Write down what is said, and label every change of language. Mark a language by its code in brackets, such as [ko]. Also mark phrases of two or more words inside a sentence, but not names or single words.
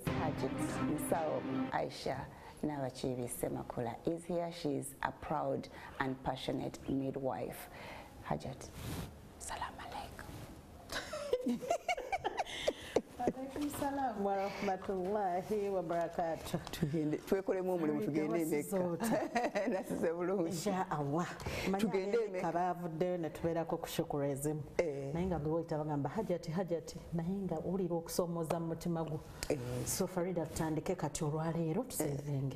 [en] Hajat Nsao Aisha Nabakiibi Semakula is here. She is a proud and passionate midwife. [ar] Hajat, سلام عليكم. عليكم السلام ورحمة الله وبركاته. [lg] Twekolemu omulimu tugende emeka. Nasize bulungi. [ar] إن شاء الله. [lg] Tugende emeka. Kabavuddeyo ne tubeerako ku shukuru ezimu. Naye nga gwe wayita bagamba hajati naye nga owulira okusomooza mu mutima gwo. So Farida tutandike kati olwaleero tusevinge.